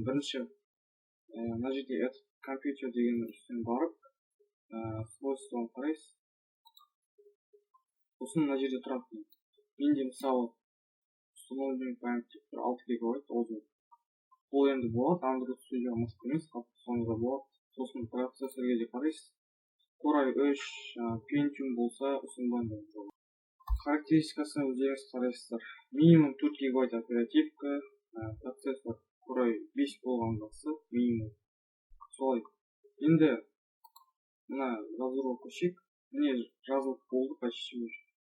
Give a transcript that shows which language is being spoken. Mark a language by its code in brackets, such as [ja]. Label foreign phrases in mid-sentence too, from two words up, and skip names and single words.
[kk] Бірінші мына жерде [ru] этот компьютер [kk] деген үстіне барып свойствоны қарайсыз. Сосын мына жерде тұрады. Менде мысалы [ru] установленный память [kk] 6 гигабайт озу. Бұл енді болады, Android Studio мықты емес, соңында болады. Сосын процессорге де қарайсыз. Core i3, Pentium болса ұсынбайды. Характеристикасына өздеріңіз қарайсыздар. Минимум 4 гигабайт оперативка, процессор Core i5 болған жақсы, минимум. Солай. Енді мына жазуға көшейік. Міне жазылып болды [ru] почти уже.